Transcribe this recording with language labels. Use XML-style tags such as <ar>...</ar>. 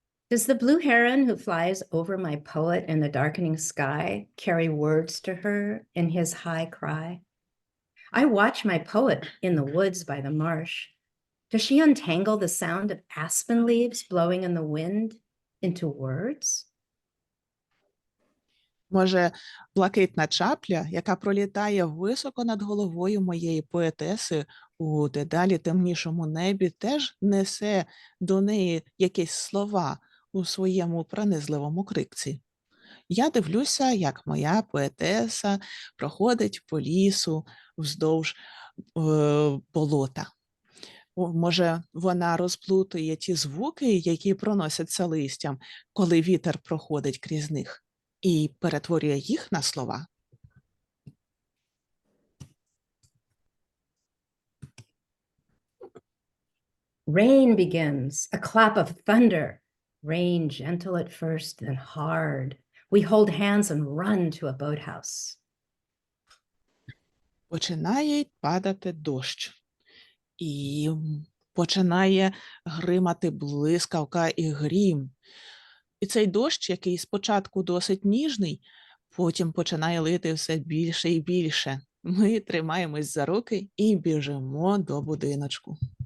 <en>Does the blue heron who flies over my poet in the darkening sky carry words to her in his high cry? I watch my poet in the woods by the marsh. Does she untangle the sound of aspen leaves blowing in the wind into words?</en> <uk>Може, блакитна чапля, яка пролітає високо над головою моєї поетеси у дедалі темнішому небі, теж несе до неї якісь слова у своєму пронизливому крикці. Я дивлюся, як моя поетеса проходить по лісу вздовж болота. Може, вона розплутує ті звуки, які проносяться листям, коли вітер проходить крізь них, і перетворює їх на слова.</uk> <en>Rain begins, a clap of thunder. Rain gentle at first, then hard. We hold hands and run to a boathouse.</en> <uk>Починає падати дощ. І починає гримати блискавка і грім. І цей дощ, який спочатку досить ніжний, потім починає лити все більше і більше. Ми тримаємось за руки і біжимо до будиночку.</uk>